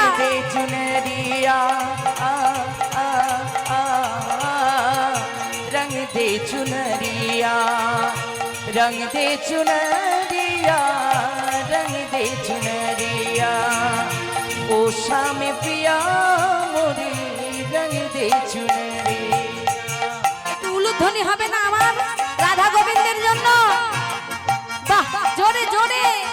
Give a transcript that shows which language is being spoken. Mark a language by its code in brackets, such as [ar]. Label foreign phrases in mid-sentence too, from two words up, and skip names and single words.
[hi] दे चुनरिया, आ आ आ रंग दे चुनरिया, रंग दे चुनरिया, रंग दे चुनरिया, ओ श्याम पिया मोरे रंग दे चुनरिया। [bn] উলুধ্বনি হবে না আমার রাধা গোবিন্দের জন্য? বাহ, জোরে জোরে।